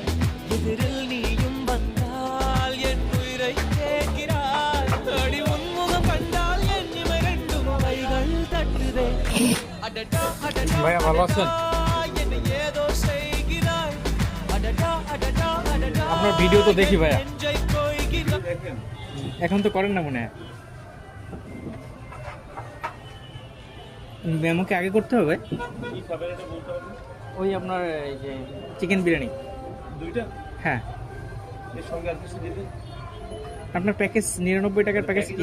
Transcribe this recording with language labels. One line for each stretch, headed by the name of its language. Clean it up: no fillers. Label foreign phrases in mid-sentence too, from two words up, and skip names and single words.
Tamil: எதிரில் நீயும் வந்தால் என் உயிரை கேட்கிறாய் அடி உன்முகம் கண்டால் என் இமை ரெண்டும் கைகள் தட்டுதே அடடா அடடா
Bangla: ভাইয়া ভালো আছেন
Tamil: என்னை ஏதோ செய்கிறாய் அடடா அடடா அடடா
Bangla: আপনার ভিডিও তো দেখি ভাইয়া
Tamil: நெஞ்சை கொய்கிறாய்
Bangla: এখন তো করেন না মনে হয় মেমোকে আগে করতে হবে কি খাবার এটা বলতে হবে ওই আপনার এই যে চিকেন বিরিয়ানি দুইটা হ্যাঁ এর সঙ্গে আর কিছু দিবেন আপনার প্যাকেজ 99 টাকার প্যাকেজ কি